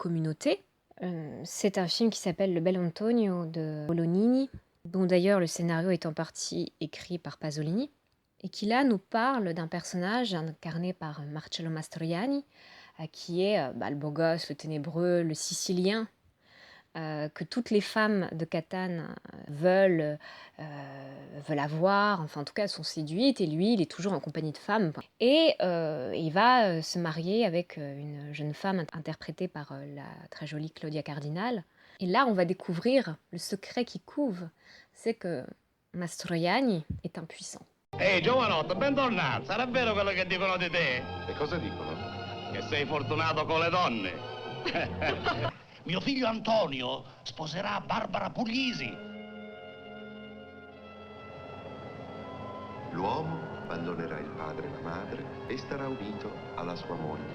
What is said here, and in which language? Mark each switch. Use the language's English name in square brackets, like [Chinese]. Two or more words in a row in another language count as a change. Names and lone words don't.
[French] communauté, c'est un film qui s'appelle Le Bel Antonio de Bolognini, dont d'ailleurs le scénario est en partie écrit par Pasolini, et qui là nous parle d'un personnage incarné par Marcello Mastroianni, qui est le beau gosse, le ténébreux, le Sicilien, que toutes les femmes de Catane veulent avoir, enfin en tout cas sont séduites, et lui il est toujours en compagnie de femmes. Et il va se marier avec une jeune femme interprétée par la très jolie Claudia Cardinal. Et là on va découvrir le secret qui couve, c'est que Mastroianni est impuissant. [Italian] Ehi, giovanotto, bentornato. Sarà vero quello che dicono di te? E cosa dicono? Che sei fortunato con le donne. Mio figlio Antonio sposerà Barbara Puglisi. L'uomo abbandonerà il padre e la madre e starà unito alla sua moglie.